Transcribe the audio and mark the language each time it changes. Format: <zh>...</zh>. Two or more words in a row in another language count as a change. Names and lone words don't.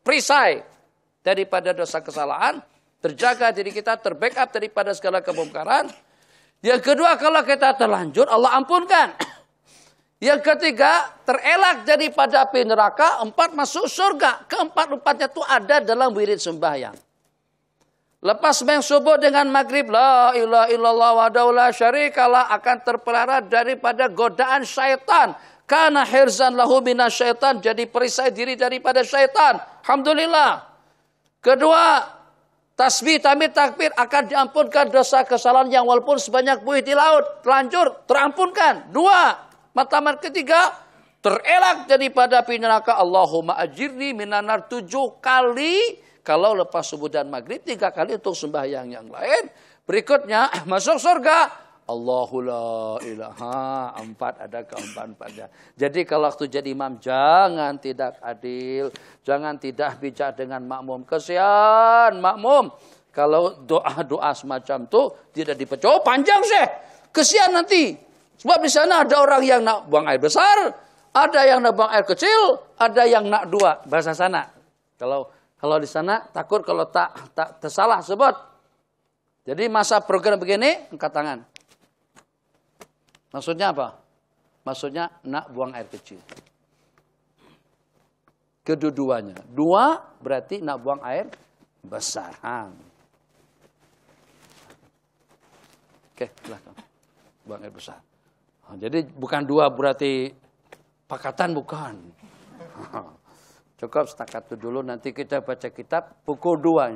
<ms>Perisai daripada dosa kesalahan. Terjaga diri kita, terbackup daripada segala kemungkaran. Yang kedua, kalau kita terlanjur, Allah ampunkan. Yang ketiga, terelak daripada api neraka. 4, masuk surga. Keempat-empatnya itu ada dalam wirid sembahyang. Lepas sembahyang subuh dengan maghrib,</ms> <ar>لا إله إلا الله وحده لا شريك له,</ar> <ms>akan terpelihara daripada godaan syaitan.</ms> <ar>كان حرزا له من الشيطان,</ar> <ms>jadi perisai diri daripada syaitan. Alhamdulillah. Kedua, tasbih, tahmid, takbir akan diampunkan dosa kesalahan yang walaupun sebanyak buih di laut, terlanjur, terampunkan. 2, matlamat ketiga, terelak daripada api neraka.</ms> <ar>اللهم أجرني من النار 7 kali.</ar> <ms>Kalau lepas subuh dan maghrib, 3 kali untuk sembahyang yang lain. Berikutnya masuk surga.</ms> <ar>الله لا إله. 4</ar> <ms>ada keempat-empatnya. Jadi kalau waktu jadi imam jangan tidak adil. Jangan tidak bijak dengan makmum. Kesian makmum. Kalau doa-doa semacam itu tidak dipercaya. Oh panjang sih. Kesian nanti. Sebab di sana ada orang yang nak buang air besar. Ada yang nak buang air kecil. Ada yang nak 2. Bahasa sana. Kalau di sana takut kalau tak tersalah sebut. Jadi masa program begini, angkat tangan. Maksudnya apa? Maksudnya nak buang air kecil. Kedua-duanya. 2 berarti nak buang air besar. Oke, silahkan. Buang air besar. Jadi bukan 2 berarti pakatan, bukan. Cukup setakat itu dulu, nanti kita baca kitab pukul 2.</ms>